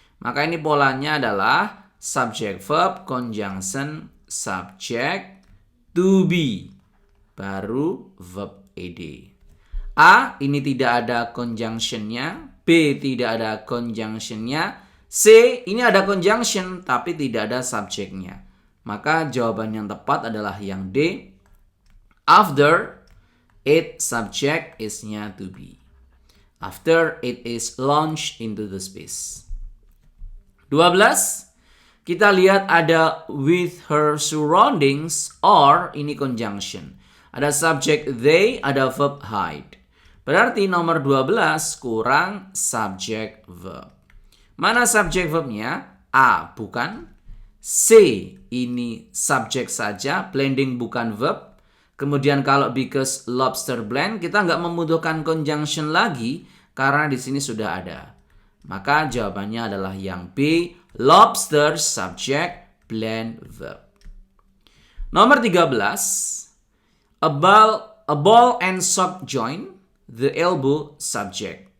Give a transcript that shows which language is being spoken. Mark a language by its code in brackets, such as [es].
[id] Maka ini polanya adalah subject verb, conjunction, subject, to be. Baru verb ed. A, ini tidak ada conjunctionnya. B, tidak ada conjunctionnya. C, ini ada conjunction, tapi tidak ada subjeknya. Maka jawaban yang tepat adalah yang D. [en] After it, subject is-nya to be. After it is launched into the space. [id] 12. Kita lihat ada [en] with her surroundings or [id] ini conjunction. Ada subject they, ada verb hide. Berarti nomor 12 kurang subject verb. Mana subject verbnya? A, bukan. C, ini subject saja, blending bukan verb. Kemudian kalau because lobster blend, kita nggak membutuhkan conjunction lagi karena di sini sudah ada. Maka jawabannya adalah yang B, lobster subject blend verb. [en] Nomor 13, a ball and sock joint, the elbow subject.